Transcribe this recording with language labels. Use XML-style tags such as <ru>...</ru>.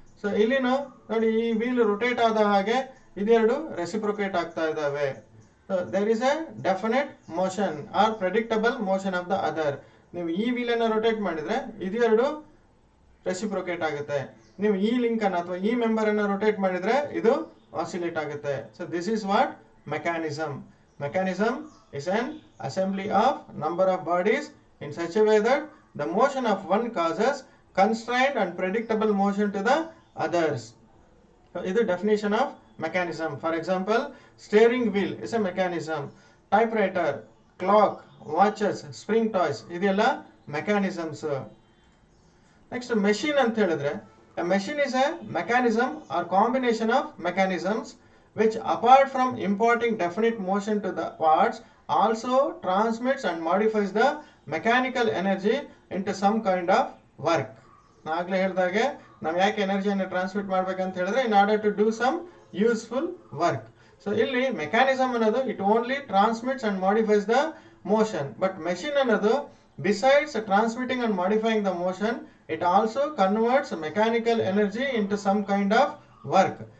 <kn>So ಇಲ್ಲಿನೂ ನೋಡಿ ಈ ವೀಲ್ ರೊಟೇಟ್ ಆದ ಹಾಗೆ ಇದೆರಡು ರೆಸಿಪ್ರೊಕೇಟ್ ಆಗ್ತಾ ಇದಾವೆ.</kn> <en>There is a definite motion or predictable motion of the other.</en> <kn>ನೀವು ಈ ವೀಲ್ ಅನ್ನ ರೊಟೇಟ್ ಮಾಡಿದ್ರೆ ಇದೆರಡು ರೆಸಿಪ್ರೊಕೇಟ್ ಆಗುತ್ತೆ. ನೀವು ಈ ಲಿಂಕ್ ಅನ್ನ ಅಥವಾ ಈ ಮೆಂಬರ್ ಅನ್ನ ರೊಟೇಟ್ ಮಾಡಿದ್ರೆ ಇದು ಆಸಿಲೇಟ್ ಆಗುತ್ತೆ.</kn> <en>So this is what mechanism. Mechanism is an assembly of number of bodies in such a way that the motion of one causes constrained and predictable motion to the others. So, this is the definition of mechanism. For example, steering wheel is a mechanism. Typewriter, clock, watches, spring toys, ಇದೆಲ್ಲ mechanisms. Next, machine</en> <kn>ಅಂತ ಹೇಳಿದ್ರೆ</kn> <en>a machine is a mechanism or combination of mechanisms which apart from imparting definite motion to the parts also transmits and modifies the mechanical energy into some kind of work.</en> <kn>ನಾಗಲೇ ಹೇಳಿದಾಗೆ ನಾವು ಯಾಕೆ ಎನರ್ಜಿಯನ್ನು transmit ಮಾಡ್ಬೇಕಂತ ಹೇಳಿದ್ರೆ</kn> <en>In order to do some useful work. So ಇಲ್ಲಿ mechanism ಅನ್ನೋದು it only transmits and modifies the motion. But machine ಅನ್ನೋದು besides transmitting and modifying the motion it also converts mechanical energy into some kind of work.</en>